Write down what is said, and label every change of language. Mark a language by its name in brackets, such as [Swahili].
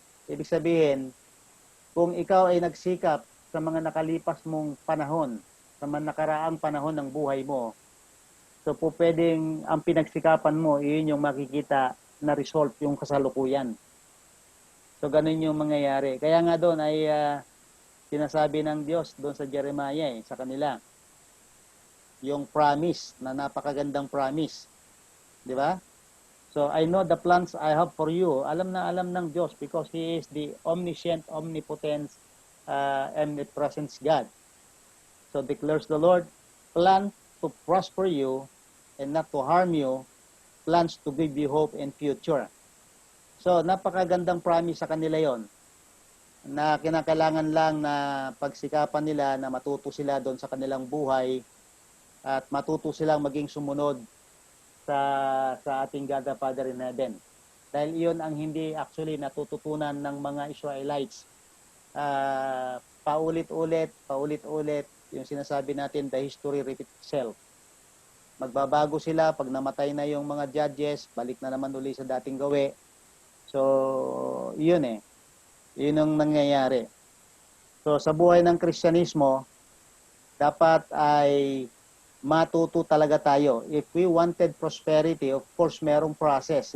[Filipino] Ibig sabihin, kung ikaw ay nagsikap sa mga nakalipas mong panahon, sa mga nakaraang panahon ng buhay mo, so po pwedeng ang pinagsikapan mo, iyon yung makikita na result yung kasalukuyan. So ganun yung mangyayari. Kaya nga doon ay sinasabi ng Diyos doon sa Jeremiah sa kanila, yung promise na napakagandang promise. Di ba? [English] So I know the plans I have for you. [Filipino] Alam na alam ng Diyos [English] because He is the omniscient, omnipotent, omnipresent God. So declares the Lord, plan to prosper you and not to harm you, plans to give you hope and future. [Filipino] So napakagandang promise sa kanila yon na kinakailangan lang na pagsikapan nila na matuto sila doon sa kanilang buhay at matuto silang maging sumunod sa ating [English] God the Father in heaven. [Filipino] Dahil iyon ang hindi actually natututunan ng mga Israelites. Paulit-ulit yung sinasabi natin, [English] the history repeats itself. [Filipino] Magbabago sila pag namatay na yung mga judges, balik na naman uli sa dating gawi. So, yun yun ang nangyayari. So, sa buhay ng Kristyanismo, dapat ay matuto talaga tayo. [English] If we wanted prosperity, of course, merong process.